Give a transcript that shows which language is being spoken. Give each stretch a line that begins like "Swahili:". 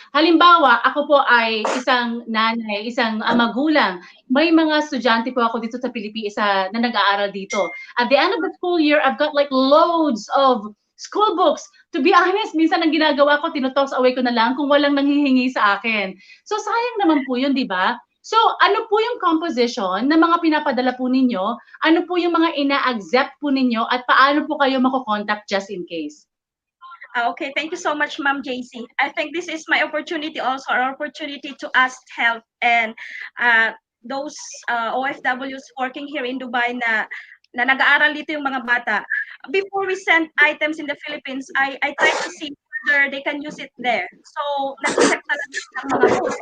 Filipino: Halimbawa, ako po ay isang nanay, isang magulang. May mga estudyante po ako dito sa Pilipinas na nag-aaral dito.
English: At the end of the school year, I've got like loads of school books. To be honest,
Filipino: minsan ang ginagawa ko, tinotoss away ko na lang kung walang nanghihingi sa akin. So sayang naman po yun, di ba? So ano po yung composition ng mga pinapadala po ninyo? Ano po yung mga ina-accept po ninyo at paano po kayo mako-contact
English: just in case? Okay, thank you so much, Ma'am JC. I think this is my opportunity also, our opportunity to ask help and uh, those OFWs working here in Dubai
Filipino: na nag-aaral dito yung mga bata.
English: Before we send items in the Philippines, I try to see whether they can use it there.
Filipino: So, nag-check talaga ng mga books.